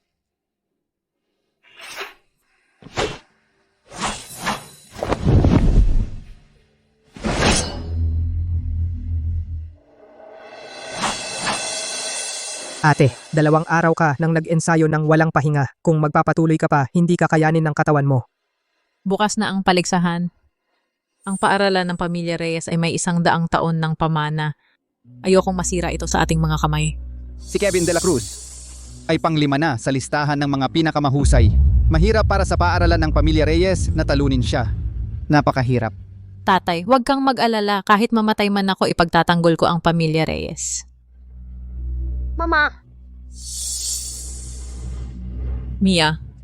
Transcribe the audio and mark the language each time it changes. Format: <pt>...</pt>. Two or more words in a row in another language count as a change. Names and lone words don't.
<tl>Ate, 2 araw ka nang nag-ensayo ng walang pahinga. Kung magpapatuloy ka pa, hindi kakayanin ng katawan mo. Bukas na ang paligsahan. Ang paaralan ng Pamilya Reyes ay may 100 taon ng pamana. Ayokong masira ito sa ating mga kamay. Si Kevin de la Cruz ay pang-5 na sa listahan ng mga pinakamahusay. Mahirap para sa paaralan ng Pamilya Reyes na talunin siya. Napakahirap. Tatay, huwag kang mag-alala. Kahit mamatay man ako, ipagtatanggol ko ang pamilya Reyes. Mama, Mia,</tl>